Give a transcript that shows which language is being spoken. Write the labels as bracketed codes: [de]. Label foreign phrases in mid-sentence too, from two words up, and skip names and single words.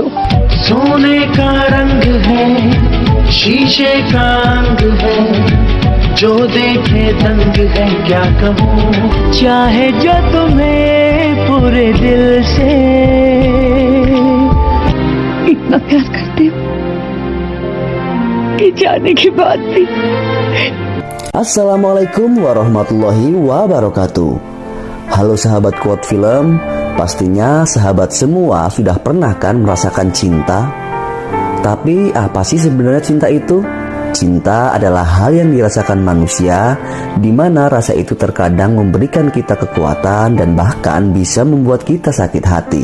[hi] सोने का रंग है, शीशे का अंग है, जो देखे दंग है, क्या कहूँ। चाहे जो तुम्हें पूरे दिल से, इतना प्यार करते हो कि जाने के बाद भी। [ar] السلام عليكم ورحمة الله وبركاته. [id] Halo sahabat Quote Film, pastinya sahabat semua sudah pernah kan merasakan cinta? Tapi apa sih sebenarnya cinta itu? Cinta adalah hal yang dirasakan manusia, di mana rasa itu terkadang memberikan kita kekuatan dan bahkan bisa membuat kita sakit hati.